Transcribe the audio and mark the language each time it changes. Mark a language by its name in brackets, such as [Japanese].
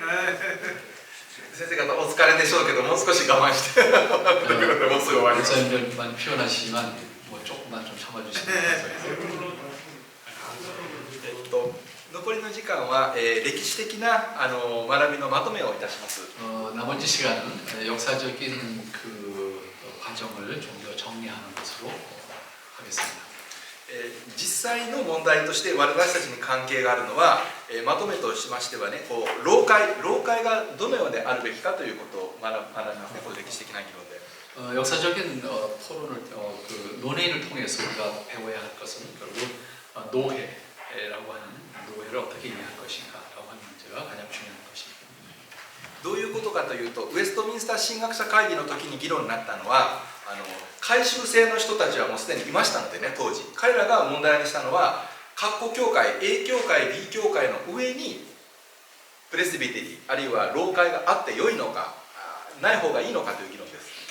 [Japanese] れでしょうけどもう少し我慢して。もうすぐ終わります。 [Korean] 목사님들만 표현하시지만 뭐 조금만 좀 참아주시면 [Japanese] 残りの時間は、歴史的な学びのまとめをいたします。 [Korean] 나머지 시간은 역사적인 그 과정을 좀 더 정리하는 것으로 하겠습니다. [Japanese] 実際の問題として私たちに関係があるのは、まとめとしましてはね、こう老会がどのようであるべきかということを学びますね。この歴史的な議論で。 [Korean] 역사적인 토론을 그 논의를 통해서 우리가 배워야 할 것은 결국 노회라고 하는 노회를 어떻게 이해할 것인가라고 하는 문제가 가장 중요한 것입니다. [Japanese] どういうことかというと、ウェストミンスター神学者会議の時に議論になったのは、改宗制の人たちはもうすでにいましたのでね、当時彼らが問題にしたのは、各個教会 A 教会 B 教会の上にプレスビテリあるいは老会があって良いのかない方がいいのかという議論です。